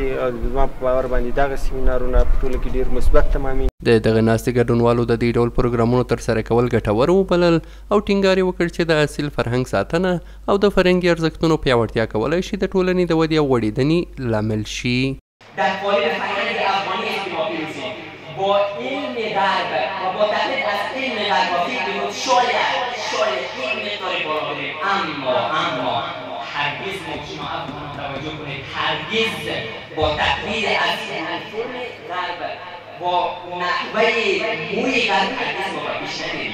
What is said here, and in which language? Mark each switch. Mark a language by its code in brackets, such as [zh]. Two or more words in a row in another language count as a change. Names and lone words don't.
[ps] زما په باور باندې دغه سیمینارونه په ټوله کې ډېر مثبت تمامېږي. د دغه ناستې ګډونوالو د دې ډول پروګرامونو ترسره کول ګټور وبلل او ټینګار یې وکړ چې د اصیل فرهنګ ساتنه او د فرهنګي ارزښتونو پیاوړتیا کولی شي د ټولنې د ودې او غوړېدنې لامل شي. [fa] در قالب فرهنگ افغانی است که ما پیروزیم با علم غرب و با تحقیق از علم غرب و فکر بود شاید یک مقداری بالا بریم، اما هرگز ممکن افغانان توجه کنید هرگز با تقلید از علم غرب با نحوه بوی غرب هرگز مواجه نشویم.